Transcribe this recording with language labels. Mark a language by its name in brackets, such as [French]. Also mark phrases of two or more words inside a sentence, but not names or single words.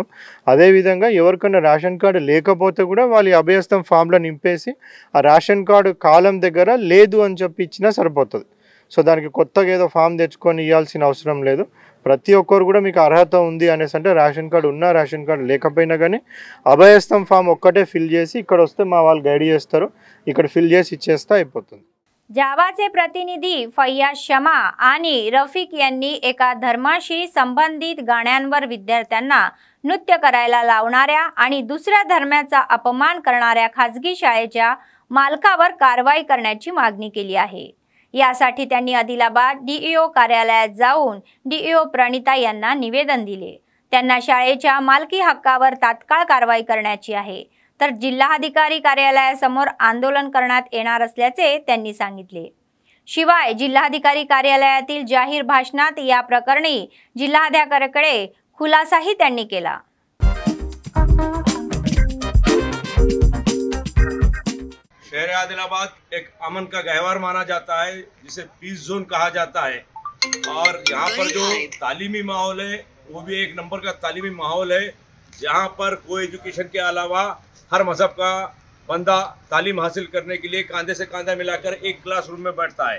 [Telugu] అదేవిధంగా ఎవరికైనా [English] ration card [Telugu] లేకపోతే కూడా వాళ్ళు అభయహస్తం ఫామ్లో నింపేసి ఆ [English] ration card [Telugu] కాలం దగ్గర లేదు అని చెప్పి ఇచ్చినా సరిపోతుంది. సో దానికి కొత్తగా ఏదో ఫామ్ తెచ్చుకొని ఇవ్వాల్సిన అవసరం లేదు. ప్రతి ఒక్కరు కూడా మీకు అర్హత ఉంది అనేసి అంటే [English] ration card [Telugu] ఉన్నా [English] ration card [Telugu] లేకపోయినా కానీ అభయహస్తం ఫామ్ ఒక్కటే ఫిల్ చేసి ఇక్కడ वस्ते మా వాళ్ళు గైడ్ చేస్తారు. ఇక్కడ ఫిల్ చేసి ఇచ్చేస్తే అయిపోతుంది. [Marathi] जावाचे प्रतिनिधी फैयाज शमा आणि रफिक यांनी एका धर्माशी संबंधित गाण्यांवर विद्यार्थ्यांना नृत्य करायला लावणाऱ्या आणि दुसऱ्या धर्माचा अपमान करणाऱ्या खासगी शाळेच्या मालकावर कारवाई करण्याची मागणी केली आहे. यासाठी त्यांनी आदिलाबाद डीईओ कार्यालयात जाऊन डीईओ प्रणिता यांना निवेदन दिले. त्यांना शाळेच्या मालकी हक्कावर तात्काळ कारवाई करण्याची आहे. तर जिल्हाधिकारी कार्यालयासमोर आंदोलन करण्यात येणार असल्याचे त्यांनी सांगितले. शिवाय जिल्हाधिकारी कार्यालयातील जाहीर भाषणात या प्रकरणी जिल्हाधिकाऱ्याकडे खुलासाही त्यांनी केला. [Hindi] शहर आदिलाबाद एक अमन का गहवार माना जाता है जिसे [English] peace zone [Hindi] कहा जाता है और यहाँ पर जो तालीमी माहौल है वो भी एक नंबर का तालीमी माहौल है जहाँ पर कोई एजुकेशन के अलावा हर मजहब का बंदा तालीम हासिल करने के लिए कांधे से कांधा मिलाकर एक क्लासरूम में बैठता है.